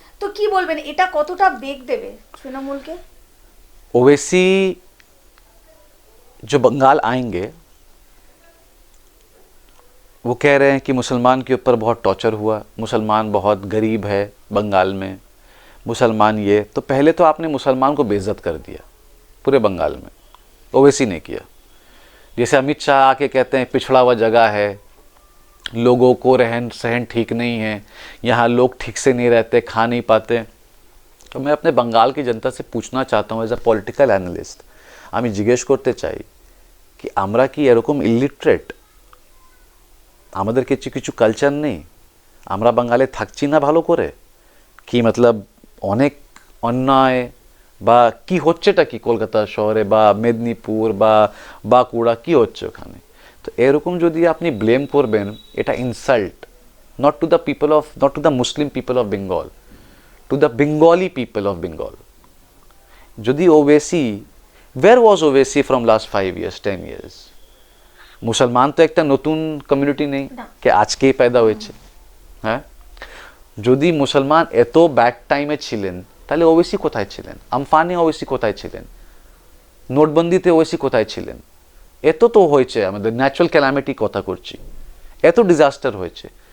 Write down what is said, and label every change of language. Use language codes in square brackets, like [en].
[bn] তো কি বলবেন, এটা কতটা বেগ দেবে তৃণমূলকে? [hi] ओवैसी जो बंगाल आएंगे वो कह रहे हैं कि मुसलमान के ऊपर बहुत टॉर्चर हुआ, मुसलमान बहुत गरीब है बंगाल में, मुसलमान ये। तो पहले तो आपने मुसलमान को बेइज्जत कर दिया पूरे बंगाल में, ओवैसी ने किया। जैसे अमित शाह आके कहते हैं पिछड़ा हुआ जगह है, लोगों को रहन सहन ठीक नहीं है, यहाँ लोग ठीक से नहीं रहते, खा नहीं पाते। तो मैं अपने बंगाल की जनता से पूछना चाहता हूँ [en] as a political analyst, [bn] আমি জিজ্ঞেস করতে চাই कि আমরা কি এরকম ইলিটারেট? আমাদের কিছু কিছু কালচার নেই? আমরা বাঙালি থাকছি না ভালো করে? কি মতলব অনেক অন্যায় বা কি হচ্ছেটা কি কলকাতা শহরে বা মেদিনীপুর বা বাঁকুড়া কি হচ্ছে ওখানে? তো এরকম যদি আপনি ব্লেম করবেন, এটা [en] Insult not to the Muslim people of Bengal, to the Bengali people of Bengal. যদি ওবেসি, where was ওবেসি from last 5 years, 10 years? [bn] মুসলমান তো একটা নতুন কমিউনিটি নেই কে আজকেই পয়দা হয়েছে। হ্যাঁ, যদি মুসলমান এত ব্যাড টাইমে ছিলেন, তাহলে ওবেসি কোথায় ছিলেন? আমফানে ওবেসি কোথায় ছিলেন? নোটবন্দিতে ওবেসি কোথায় ছিলেন? এত তো হয়েছে, আমাদের ন্যাচারাল ক্যালামিটি কথা করছি, এত ডিজাস্টার হয়েছে।